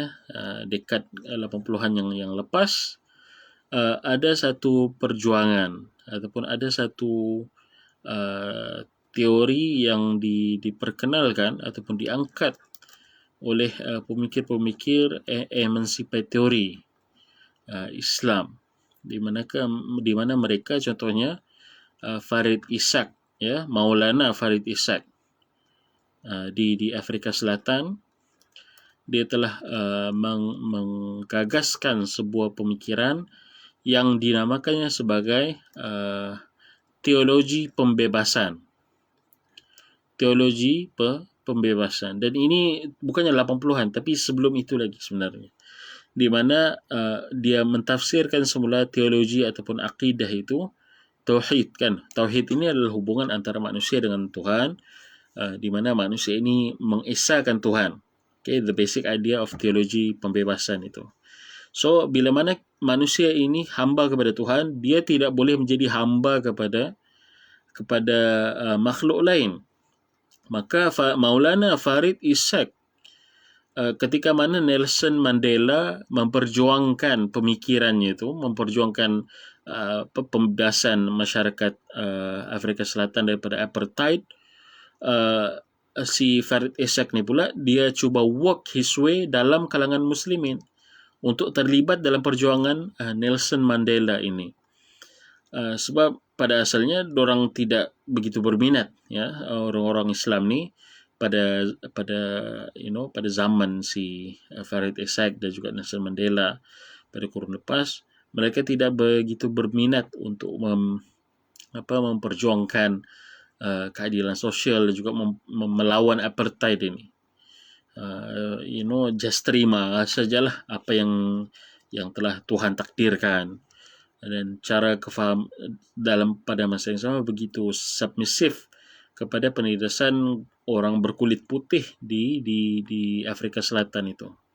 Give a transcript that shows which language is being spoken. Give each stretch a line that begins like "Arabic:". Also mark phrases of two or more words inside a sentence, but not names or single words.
Malay: 80-an yang lepas, ada satu perjuangan ataupun ada satu teori yang diperkenalkan ataupun diangkat oleh pemikir-pemikir emancipatory Islam, di mana mereka contohnya Farid Ishaq, ya, Maulana Farid Ishaq, di Afrika Selatan. Dia telah menggagaskan sebuah pemikiran yang dinamakannya sebagai teologi pembebasan. Teologi pembebasan. Dan ini bukannya 80-an, tapi sebelum itu lagi sebenarnya. Di mana dia mentafsirkan semula teologi ataupun akidah itu tauhid kan. Tauhid ini adalah hubungan antara manusia dengan Tuhan, di mana manusia ini mengesahkan Tuhan.
English: Okay, the basic idea of
Malay: teologi pembebasan itu. So, bila mana manusia ini hamba kepada Tuhan, dia tidak boleh menjadi hamba kepada makhluk lain. Maka Maulana Farid Ishak, ketika mana Nelson Mandela memperjuangkan pemikirannya itu, memperjuangkan pembebasan masyarakat Afrika Selatan daripada apartheid, si Farid Ishak ni pula dia cuba
English: work his way
Malay: dalam kalangan muslimin untuk terlibat dalam perjuangan Nelson Mandela ini. Sebab pada asalnya dorang tidak begitu berminat, ya, orang-orang Islam ni pada zaman si Farid Ishak dan juga Nelson Mandela pada kurun lepas, mereka tidak begitu berminat untuk memperjuangkan keadilan sosial dan juga melawan apartheid ini. Just terima sajalah apa yang telah Tuhan takdirkan, dan cara kefaham pada masa yang sama begitu submisif kepada penindasan orang berkulit putih di Afrika Selatan itu.